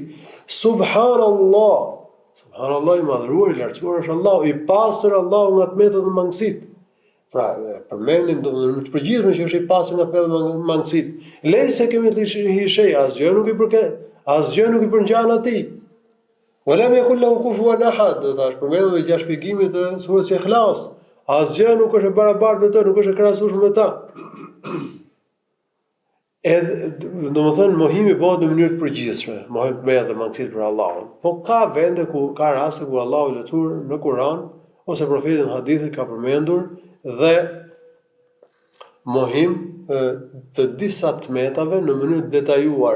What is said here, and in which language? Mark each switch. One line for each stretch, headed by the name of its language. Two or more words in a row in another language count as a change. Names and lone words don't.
Albanian: Subhanallah. Subhanallah, i madhëruar, i lartësuar është Allahu, i pastër Allahu nga të metat dhe mangësit. Pra, përmendim në të përgjithshme që është i pastër nga të metat dhe mangësit. Lejse kemi të hishej, asgjë nuk i përket, asgjë nuk i përngjan atij.
Arabic: ولم يكن له كفوا أحد,
Albanian: do thash, përmendim dhe gjashtë shpjegimit të surës Ikhlas. Asgjë nuk është e barabartë me të, nuk është e krahasueshme me ta. Edhe, domethënë, mohimi bëhet në mënyrë të përgjithshme, mohim me edhe mangësit për Allahun. Po ka vende ka raste ku Allahu i lutur në Kur'an ose profeti në hadithe ka përmendur dhe mohim të disa tmetave në mënyrë të detajuar.